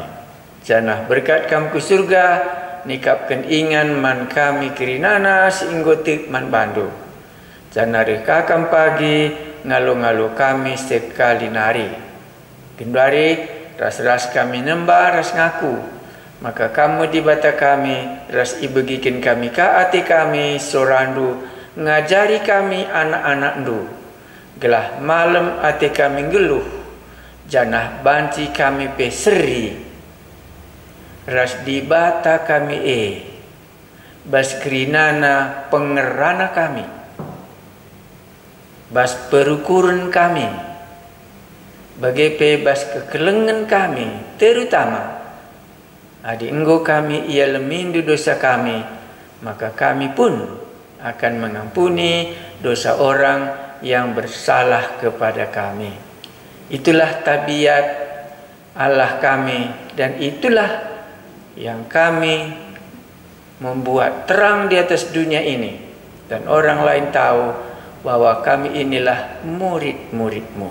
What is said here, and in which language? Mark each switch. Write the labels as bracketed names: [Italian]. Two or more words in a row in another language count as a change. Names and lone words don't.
[Batak Karo] Janah berkat kam ke surga, nikapkan ingan man kami kirinana si enggo tik man bandu. Janah rekakam pagi, ngalu-ngalu kami sekali nari. Kendari ras-ras kami nembah ras ngaku, maka kamu di bata kami ras ibegikin kami ka ati kami sorandu, ngajari kami anak-anak ndu. Gelah malam ati kami geluh, janah banci kami peseri. Ras di bata kami bas kerinana pengerana kami, bas perukuran kami, bagai bas kekelengan kami, terutama adi enggo kami ia lemindu dosa kami, [Indonesian] maka kami pun akan mengampuni dosa orang yang bersalah kepada kami. Itulah tabiat Allah kami, dan itulah yang kami membuat terang di atas dunia ini, dan orang lain tahu bahwa kami inilah murid-murid-Mu.